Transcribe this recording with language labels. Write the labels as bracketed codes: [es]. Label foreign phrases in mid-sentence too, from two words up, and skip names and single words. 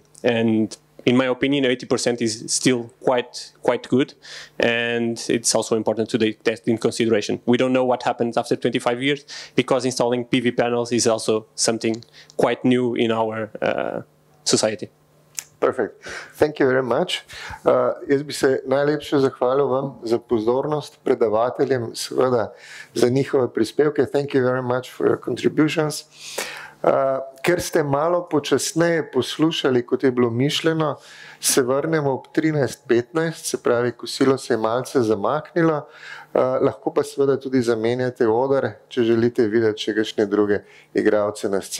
[en] And in my opinion, 80% is still quite good, and it's also important to take that in consideration. We don't know what happens after 25 years, because installing PV panels is also something quite new in our society. Perfect. Thank you very much. [sl] Jaz bi se najlepše zahvalil vam za pozornost, predavateljem, seveda za njihove prispevke. [en] Thank you very much for your contributions. [sl] Ker ste malo počasneje poslušali, kot je bilo mišljeno, se vrnemo ob 13:15, se pravi, kosilo se je malce zamaknilo, lahko pa seveda tudi zamenjate oder, če želite videti še kakšne druge igralce na sceni.